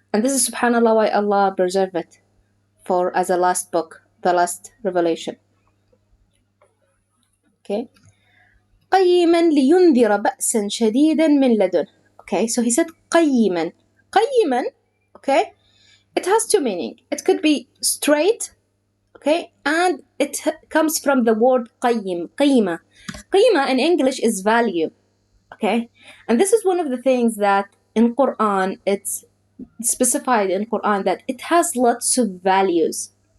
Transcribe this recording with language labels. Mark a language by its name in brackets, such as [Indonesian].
[English] And this is subhanallah why Allah preserved it for as a last book, the last revelation. Okay. [Arabic] قيما لينذر بأسا شديدا من لدن. [English] Okay, so he said قيما. قيما, okay, it has two meanings. It could be straight, okay, and it comes from the word قيم, قيمة. قيمة in English is value, okay, and this is one of the things that in Qur'an, it's specified in Qur'an that it has lots of values.